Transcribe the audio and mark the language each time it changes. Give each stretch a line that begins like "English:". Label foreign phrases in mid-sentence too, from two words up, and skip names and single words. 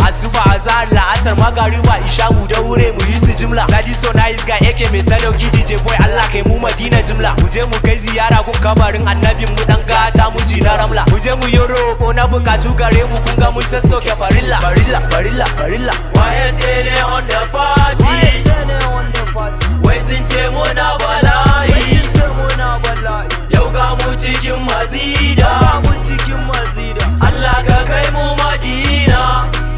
Hausa: Asuba azhar la'asar magariba isha mu daure mu yi su jimla. Sadi So Nice Ga A K mai sadauki D J boy, Allah kai mu Madina jimla. Mu je mu kai ziyara gun kabarin annabin mu dan gata mu ji na ramla. Mu je mu yi roƙo na bukatu gare mu, kun ga mun sassauke farilla. Farilla, farilla, farilla.
English: Y S L A on the party.
Hausa: Wai sun ce muna bala'i. Yau ga mu cikin mazida. Allah ka kai mu Madina.